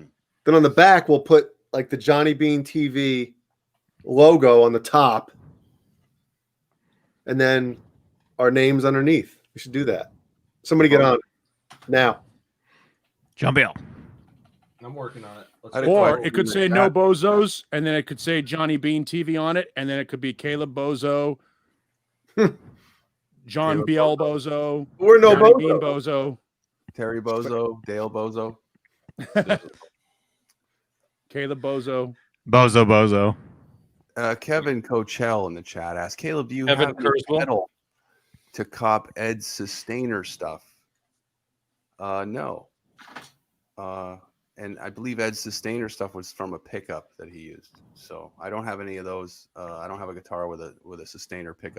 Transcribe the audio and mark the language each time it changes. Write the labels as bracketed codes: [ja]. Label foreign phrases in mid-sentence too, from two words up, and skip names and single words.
[en] Then on the back, we'll put like the Johnny Bean TV logo on the top, and then our names underneath. We should do that. Somebody get on it now. Jump in. I'm working on it. Or it could say no bozos, and then it could say Johnny Bean TV on it, and then it could be Caleb Bozo, John Biel Bozo, We're no Johnny bozo. Bean Bozo, Terry Bozo, Dale Bozo. Caleb Bozo. Bozo. Kevin Coachell in the chat asked, Caleb, do you Kevin have a Kurzweil? pedal to cop Ed's sustainer stuff? No. And I believe Ed's sustainer stuff was from a pickup that he used. So I don't have any of those. I don't have a guitar with a sustainer pickup.